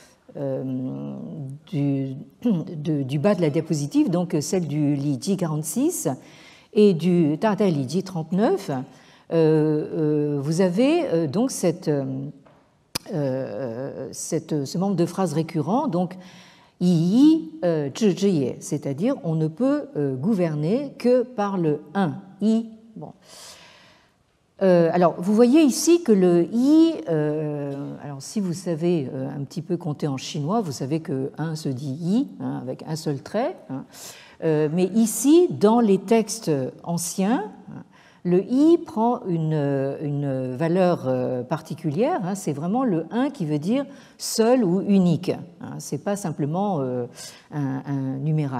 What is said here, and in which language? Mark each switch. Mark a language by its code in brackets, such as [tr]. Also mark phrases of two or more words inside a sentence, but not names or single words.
[fr] du bas de la diapositive, donc celle du Liji 46 et du Dada Liji 39, vous avez donc ce membre de phrase récurrent, donc [zh] 一治之也, [fr] c'est-à-dire on ne peut gouverner que par le 1, yi. Bon. Alors, vous voyez ici que le yi, alors si vous savez un petit peu compter en chinois, vous savez que 1 se dit yi, avec un seul trait, mais ici, dans les textes anciens, le i prend une valeur particulière, c'est vraiment le 1 qui veut dire seul ou unique, ce n'est pas simplement un numéral.